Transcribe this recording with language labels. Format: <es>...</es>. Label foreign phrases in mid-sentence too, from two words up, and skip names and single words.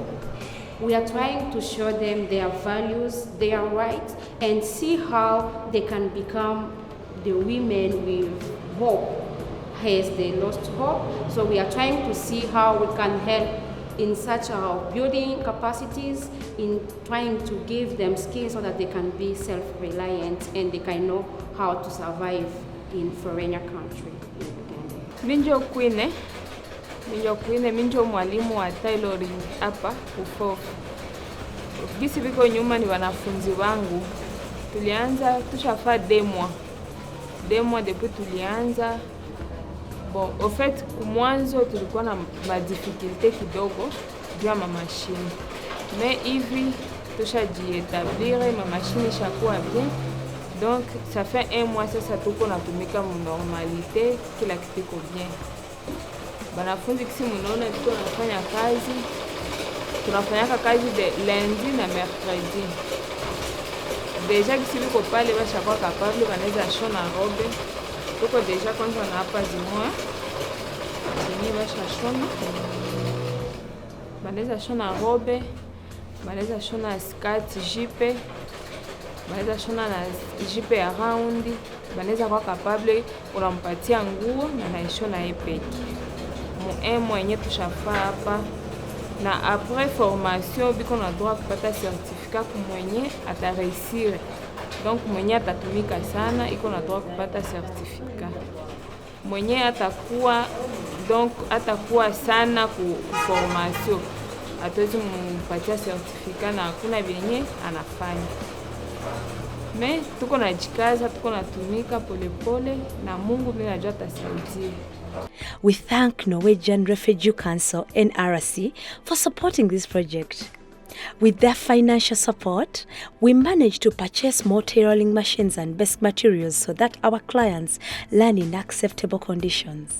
<en>We are trying to show them their values, their rights, and see how they can become the women with hope as they lost hope. So we are trying to see how we can help in such building capacities, in trying to give them skills so that they can be self-reliant and they can know how to survive in foreign country.</en> <sw>Minjo Queen, minjo mwalimu wa tailoring hapa FOV. Gisi biko nyuma ni wanafunzi wangu. Tulianza tushafaa demo depuis tulianza.</sw> <fr>Bon, au fait,</fr> <sw>kumwanzo tulikuwa na difficulté kidogo juu ya machine. Mais hivi tushajiétablir, machine ishakuwa bien.</sw> <fr>Donc ça fait</fr> <sw>1 mois sasa tuko natumika mu normalité, kila kitu iko bien. Banafunzi kisi munaona tuko tunafanya kazi de lundi na mercredi. Déjà kisi biko pale bashakuwa capable banaweza shona robe. Tuko deja kwanza na hapa zimoya zenye bashashona, banaweza shona robe, banaweza shona skirt, jipe, banaweza shona na jipe ya round, banaweza kuwa capable unampatia nguo na naishona yeye peke. Mwenye tushafaa hapa, na</sw> <fr>après formation</fr> <sw>biko na droit kupata certificat kumwenye atareusir. Donc mwenye atatumika sana iko na droit kupata certificat. Mwenye atakuwa sana ku formation, atawezi mpatia certificat na hakuna vyenye anafanya. Mais tuko na jikaza, tuko natumika polepole na Mungu mimi najua atasaidia.</sw> <en>We thank Norwegian Refugee Council NRC for supporting this project. With their financial support, we managed to purchase more tailoring machines and basic materials so that our clients learn in acceptable conditions.</en>